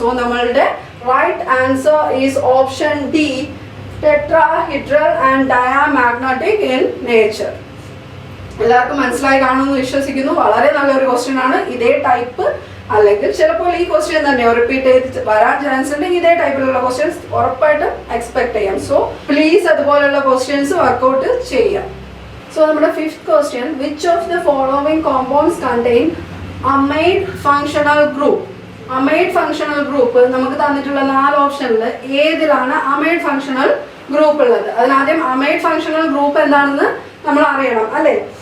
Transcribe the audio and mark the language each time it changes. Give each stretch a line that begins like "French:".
English: so
Malayalam: നമ്മളുടെ
English: Right answer is option D, tetrahedral and diamagnetic in nature.
Malayalam: എല്ലാവർക്കും മനസ്സിലായി കാണുമെന്ന് വിശ്വസിക്കുന്നു. വളരെ നല്ലൊരു ക്വസ്റ്റ്യൻ ആണ്. ഇതേ ടൈപ്പ് അല്ലെങ്കിൽ ചിലപ്പോൾ ഈ ക്വസ്റ്റ്യൻ തന്നെ റിപ്പീറ്റ് ചെയ്ത് വരാൻ ചാൻസ് ഉണ്ട്. ഇതേ ടൈപ്പിലുള്ള ക്വസ്റ്റ്യൻസ് ഉറപ്പായിട്ടും എക്സ്പെക്ട് ചെയ്യാം. സോ പ്ലീസ് അതുപോലുള്ള ക്വസ്റ്റ്യൻസ് വർക്ക്ഔട്ട് ചെയ്യാം.
English: So
Malayalam: നമ്മുടെ
English: 5th question, which of the following compounds contain amide functional group?
Malayalam: Amide functional group നമുക്ക് തന്നിട്ടുള്ള 4 ഓപ്ഷനിൽ ഏതിലാണ് amide functional group ഉള്ളത്? അതിനാദ്യം amide functional group എന്താണെന്ന് നമ്മൾ അറിയണം അല്ലേ?